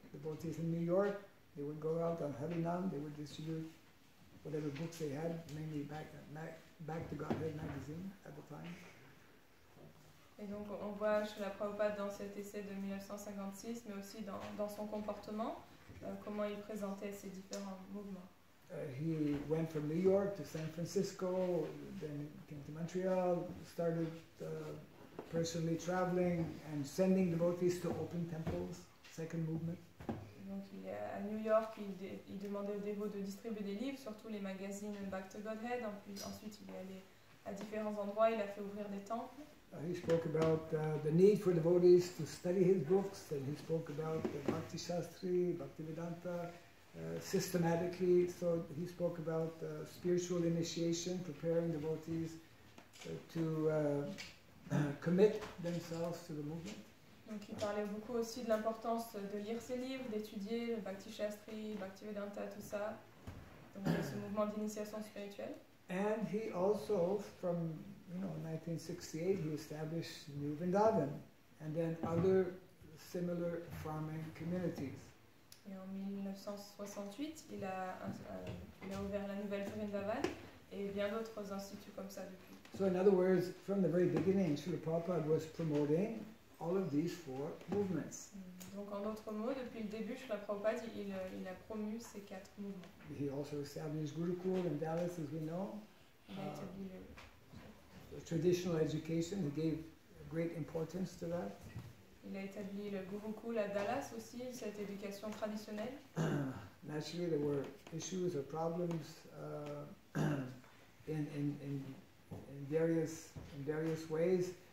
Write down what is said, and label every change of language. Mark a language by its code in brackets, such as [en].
[en] Devotees in New York, they would go out on Harinam, they would distribute whatever books they had, mainly Back to Godhead magazine at the time. [fr] Et donc on voit chez la Prabhupada dans cet essai de 1956, mais aussi dans son comportement, comment il présentait ces différents mouvements. [en] He went from New York to San Francisco, then came to Montreal, started personally traveling and sending devotees to open temples, second movement. [fr] Donc il est à New York, il demandait aux dévots de distribuer des livres, surtout les magazines Back to Godhead. Ensuite il est allé à différents endroits, il a fait ouvrir des temples. [en] He spoke about the need for devotees to study his books, and he spoke about Bhakti Shastri, Bhakti Vedanta, systematically. So he spoke about spiritual initiation, preparing devotees to commit themselves to the movement. [fr] Donc il parlait beaucoup aussi de l'importance de lire ses livres, d'étudier le Bhakti Shastri, Bhakti Vedanta, tout ça. Donc ce mouvement d'initiation spirituelle. [en] And he also, from 1968, he established New Vrindavan, and then other similar farming communities. [fr] Et en 1968, il a ouvert la nouvelle Vrindavan et bien d'autres instituts comme ça depuis. [en] So in other words, from the very beginning, Srila Prabhupada was promoting all of these four movements. [fr] Donc en d'autres mots, depuis le début, Srila Prabhupada, il a promu ces quatre mouvements. [en] He also established Gurukul in Dallas, as we know. [fr] Il a établi [en] Traditional education, he gave great importance to that. [fr] Il a établi le Gurukul à Dallas aussi, cette éducation traditionnelle. [en] Naturally, there were issues or problems in various ways.